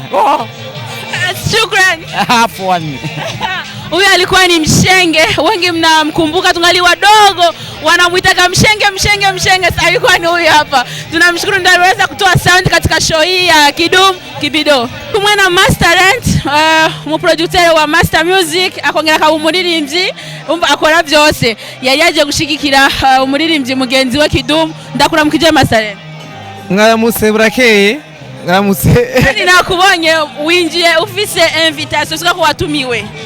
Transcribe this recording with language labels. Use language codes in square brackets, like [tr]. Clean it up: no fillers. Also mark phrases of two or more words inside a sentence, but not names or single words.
[sw] Shukrani. Afwan. Huyu alikuwa ni Mshenge, wengi mnamkumbuka tungali wadogo, wanamuita Mshenge. Sasa alikuwa ni huyu hapa. Tunamshukuru ndio aliweza kutoa sound katika show hii ya Kidum Kibido. [rn] Kumwena Master Rent, mu producer wa Master Music, akongera ka umuririmbyi umva akora byose. Yari yaje gushigikira umuririmbyi mugenzi wa Kidum. Ndakuramukije Master Rent. Mwaramutse burakeye. Mwaramutse. Nakubonye winjiye ufise invitation siko watumiwe.